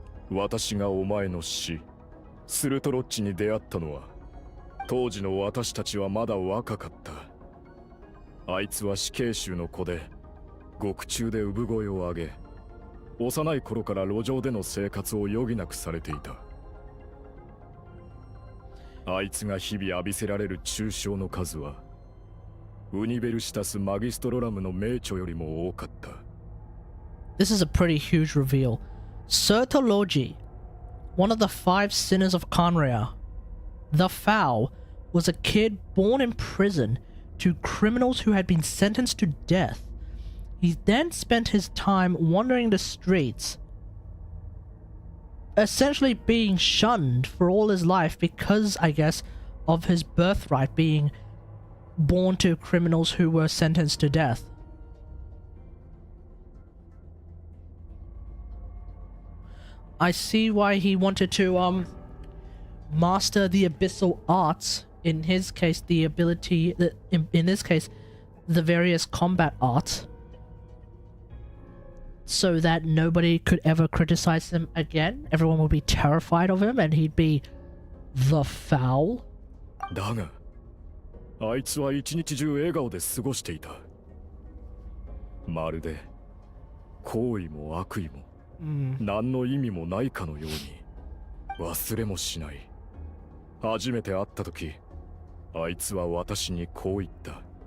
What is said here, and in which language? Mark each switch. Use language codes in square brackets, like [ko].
[ja] 私がお前の死、スルトロッチに出会ったのは、当時の私たちはまだ若かった。あいつは死刑囚の子で、獄中で産声を上げ、幼い頃から路上での生活を余儀なくされていた。あいつが日々浴びせられる中傷の数は、ウニベルシタス・マギストロラムの名著よりも多かった。 [en] This is a pretty huge reveal. Sertologi, one of the 5 sinners of Conria, the Foul, was a kid born in prison to criminals who had been sentenced to death. He then spent his time wandering the streets, essentially being shunned for all his life because, I guess, of his birthright being born to criminals who were sentenced to death. I see why he wanted to master the abyssal arts. In his case, the ability, in this case, the various combat arts, so that nobody could ever criticize him again. Everyone would be terrified of him, and he'd be the Foul. [ja] だが、あいつは一日中笑顔で過ごしていた。まるで、行為も悪意も、何の意味もないかのように、忘れもしない。初めて会った時、あいつは私にこう言った。